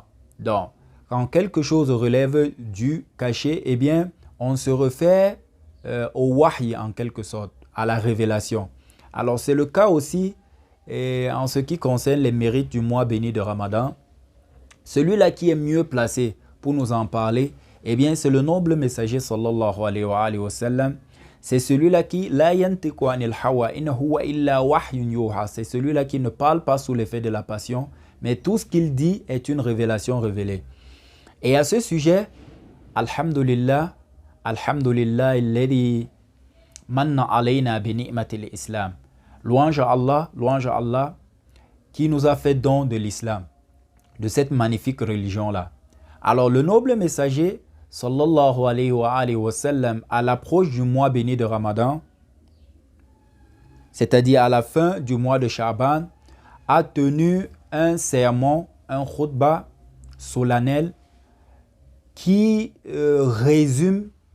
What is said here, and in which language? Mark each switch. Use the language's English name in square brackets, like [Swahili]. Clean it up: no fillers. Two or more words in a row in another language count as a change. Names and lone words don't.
[French] Donc, quand quelque chose relève du cachet, eh bien, on se réfère au wahy en quelque sorte, à la révélation. Alors, c'est le cas aussi en ce qui concerne les mérites du mois béni de Ramadan. Celui-là qui est mieux placé pour nous en parler, eh bien, c'est le noble messager [Arabic] صلى الله عليه وسلم. [French] C'est celui-là qui [Arabic] لا ينطق عن الهوى إن هو إلا وحي يوحى. [French] C'est celui-là qui ne parle pas sous l'effet de la passion, mais tout ce qu'il dit est une révélation révélée. Et à ce sujet, [Arabic] الحمد لله الذي من علينا بنعمة الإسلام. [French] Louange à Allah qui nous a fait don de l'islam, de cette magnifique religion-là. Alors le noble messager, [Arabic] صلى الله عليه وسلم, [French] à l'approche du mois béni de Ramadan, c'est-à-dire à la fin du mois de Sha'ban, a tenu un sermon, un khutbah solennel qui résume